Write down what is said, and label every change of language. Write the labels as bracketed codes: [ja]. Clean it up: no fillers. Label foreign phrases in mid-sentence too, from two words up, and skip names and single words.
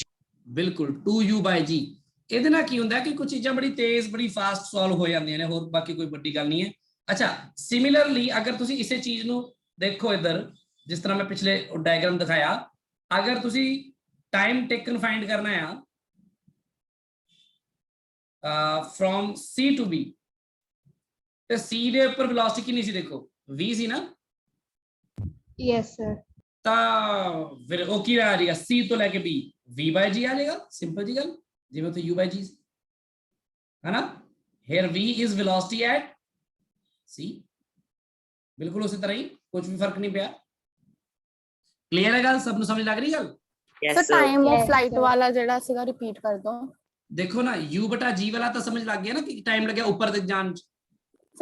[pa] ਬਿਲਕੁਲ 2U/G। ਇਹਦੇ ਨਾਲ ਕੀ ਹੁੰਦਾ ਕਿ ਕੁਝ ਚੀਜ਼ਾਂ ਬੜੀ ਤੇਜ਼ ਬੜੀ ਫਾਸਟ ਸੋਲਵ ਹੋ ਜਾਂਦੀਆਂ ਨੇ, ਹੋਰ ਬਾਕੀ ਕੋਈ ਵੱਡੀ ਗੱਲ ਨਹੀਂ ਹੈ। ਅੱਛਾ, ਸਿਮਿਲਰਲੀ ਅਗਰ ਤੁਸੀਂ ਇਸੇ ਚੀਜ਼ ਨੂੰ ਦੇਖੋ ਇੱਧਰ, ਜਿਸ ਤਰ੍ਹਾਂ ਮੈਂ ਪਿਛਲੇ ਡਾਇਗਰਾਮ ਦਿਖਾਇਆ, ਅਗਰ ਤੁਸੀਂ [en] time taken find [pa] ਕਰਨਾ ਆ [en] from C to B, [pa] ਤੇ C ਦੇ ਉੱਪਰ ਵੈਲੋਸਿਟੀ ਕਿੰਨੀ ਸੀ? ਦੇਖੋ V ਸੀ ਨਾ। [en] yes sir. [pa] ਤਾਂ ਫਿਰ ਉਹ ਕੀ ਆ ਜਾਏਗਾ, C ਤੋਂ ਲੈ ਕੇ B V/G ਆ ਜਾਏਗਾ। ਸਿੰਪਲ ਜੀ ਗੱਲ, ਜਿਵੇਂ ਉੱਥੇ U/G ਹੈ ਨਾ। [en] here V is velocity at C, [pa] ਬਿਲਕੁਲ ਉਸੇ ਤਰ੍ਹਾਂ ਹੀ, ਕੁਝ ਵੀ ਫਰਕ ਨਹੀਂ ਪਿਆ। ਕਲੀਅਰ ਹੈ ਗੱਲ? ਸਭ ਨੂੰ ਸਮਝ ਲੱਗ ਰਹੀ ਗੱਲ? ਸਰ [en] time of flight [pa] ਵਾਲਾ ਜਿਹੜਾ ਸੀਗਾ ਰਿਪੀਟ ਕਰ ਦੋ। ਦੇਖੋ ਨਾ U/G ਵਾਲਾ ਤਾਂ ਸਮਝ ਲੱਗ ਗਿਆ ਨਾ ਕਿ ਟਾਈਮ ਲੱਗਿਆ ਉੱਪਰ ਤੱਕ ਜਾਣ 'ਚ।